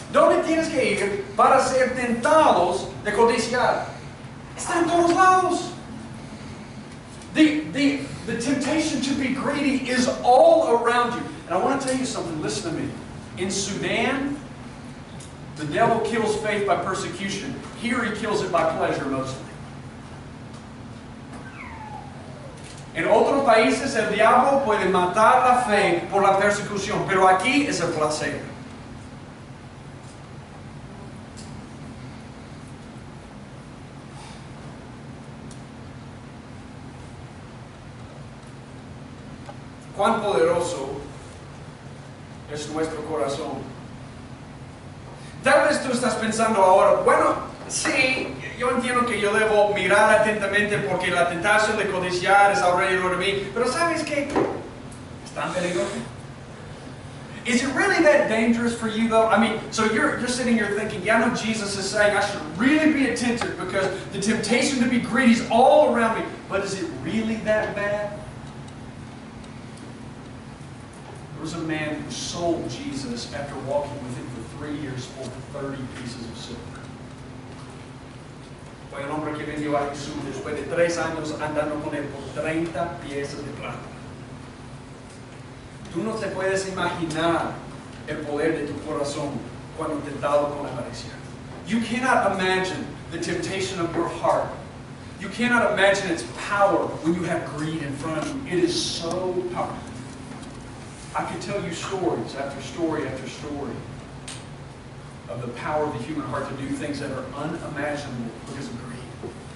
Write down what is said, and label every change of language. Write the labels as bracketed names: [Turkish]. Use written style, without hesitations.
[Spanish] ¿Dónde tienes que ir para ser tentados de codiciar? Está en todos lados. [English] The temptation to be greedy is all around you. And I want to tell you something. Listen to me. In Sudan, the devil kills faith by persecution. Here he kills it by pleasure mostly. [Spanish] En otros países el diablo puede matar la fe por la persecución, pero aquí es el placer. Cuán poderoso es nuestro corazón. Tal vez tú estás pensando ahora, bueno, sí, yo entiendo que yo debo mirar atentamente porque la tentación de codiciar es alrededor de mí, pero ¿sabes qué? Es tan peligroso. [English] Is it really that dangerous for you though? I mean, so you're sitting here thinking, yeah, I know Jesus is saying I should really be attentive because the temptation to be greedy is all around me, but is it really that bad? There was a man who sold Jesus after walking with him for 3 years for 30 pieces of silver. [Spanish] Fue el hombre que vendió a Jesús después de 3 años andando con él por 30 piezas de plata. Tú no te puedes imaginar el poder de tu corazón cuando tentado con la avaricia. [English] You cannot imagine the temptation of your heart. You cannot imagine its power when you have greed in front of you. It is so powerful. I could tell you stories after story after story of the power of the human heart to do things that are unimaginable because of greed.